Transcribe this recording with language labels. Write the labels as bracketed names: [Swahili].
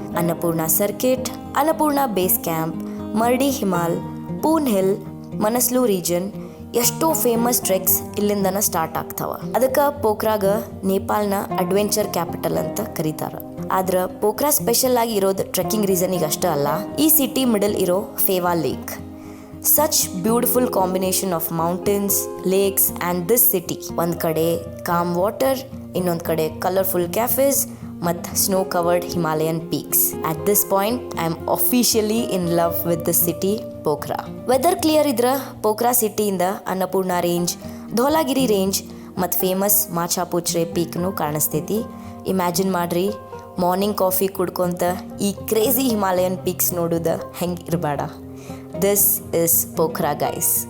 [Kannada] Annapurna circuit, Annapurna base camp, ಮರ್ಡಿ ಹಿಮಾಲ್, Poon hill, ಮನಸ್ಲು region, ಎಷ್ಟೋ famous treks ಇಲ್ಲಿಂದನ start ಆಗ್ತಾವ. ಅದಕ್ಕೆ ಪೋಖ್ರಾಗ ನೇಪಾಲ್ನ ಅಡ್ವೆಂಚರ್ ಕ್ಯಾಪಿಟಲ್ ಅಂತ ಕರೀತಾರ. ಆದ್ರೆ ಪೋಖ್ರಾ ಸ್ಪೆಷಲ್ ಆಗಿ ಇರೋದು ಟ್ರೆಕ್ಕಿಂಗ್ ರೀಸನಿಗೆ ಅಷ್ಟೇ ಅಲ್ಲ, ಈ ಸಿಟಿ ಮಿಡಲ್ ಇರೋ ಫೇವಾ lake. [English] Such beautiful combination of mountains, lakes and this city. [Kannada] ಒಂದ್ ಕಡೆ [English] calm water, [Kannada] ಇನ್ನೊಂದ್ ಕಡೆ [English] colorful cafes [Kannada] ಮತ್ತು [English] snow covered Himalayan peaks. At this point, I am officially in love with the city, Pokhara. Weather clear [Kannada] ಇದ್ರ Pokhara ಸಿಟಿಯಿಂದ Annapurna range, ಧೋಲಾಗಿರಿ range ಮತ್ತು famous ಮಾಚಾಪುಚ್ರೆ ಪೀಕ್ನು ಕಾಣಿಸ್ತೈತಿ. Imagine ಮಾಡ್ರಿ, morning coffee ಕುಡ್ಕೊಂತ ಈ crazy Himalayan peaks ನೋಡುದ ಹೆಂಗೆ ಇರಬೇಡ. [English] This is Pokhara, guys.